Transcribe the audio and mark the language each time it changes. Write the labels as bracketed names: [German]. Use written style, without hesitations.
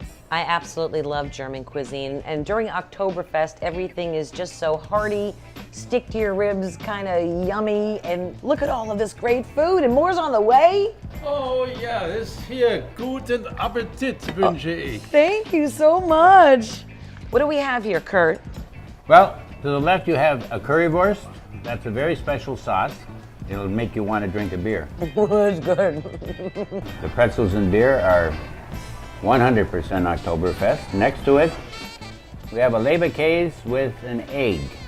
[English] I absolutely love German cuisine, and during Oktoberfest, everything is just so hearty, stick to your ribs, kind of yummy, and look at all of this great food, and more's on the way. [German] Oh ja, das hier. Guten Appetit wünsche ich. [English] Thank you so much. What do we have here, Kurt? Well, to the left you have a currywurst. That's a very special sauce. It'll make you want to drink a beer. It's good. The pretzels and beer are 100% Oktoberfest. Next to it, we have a Leberkäse with an egg.